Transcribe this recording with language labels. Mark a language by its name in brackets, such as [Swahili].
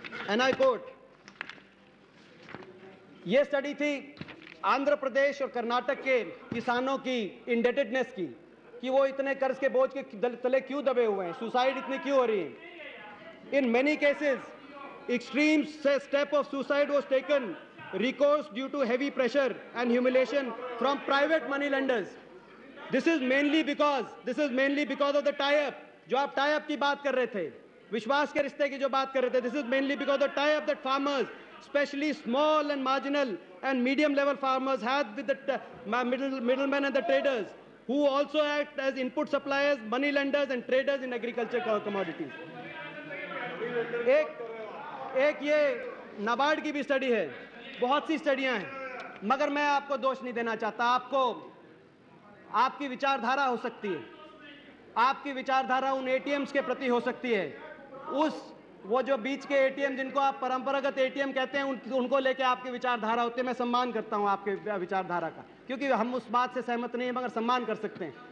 [English] and I quote, [Hindi] यह study थी आंध्र प्रदेश और कर्नाटक के किसानों की इंडेटेडनेस की, कि वो इतने कर्ज के बोझ के तले क्यों दबे हुए हैं, सुसाइड इतनी क्यों हो रही है। [English] In many cases extreme step of suicide was taken, recourse due to heavy pressure and humiliation from private money lenders. This is mainly because of the tie-up, [Hindi] जो आप tie-up की बात कर रहे थे, [English] विश्वास के रिश्ते की जो बात कर रहे थे। This is mainly because of the tie-up that farmers, especially small and marginal and medium level farmers, had with the middlemen and the traders, who also act as input suppliers, money lenders and traders in agriculture commodities. [Hindi] एक ये नाबार्ड की भी study है, बहुत सी स्टडियां हैं, मगर मैं आपको दोष नहीं देना चाहता। आपकी विचारधारा हो सकती है, आपकी विचारधारा उन एटीएम्स के प्रति हो सकती है, वो जो बीच के एटीएम जिनको आप परंपरागत एटीएम कहते हैं उनको लेके आपकी विचारधारा होती है। मैं सम्मान करता हूं आपके विचारधारा का, क्योंकि हम उस बात से सहमत नहीं है, मगर सम्मान कर सकते हैं।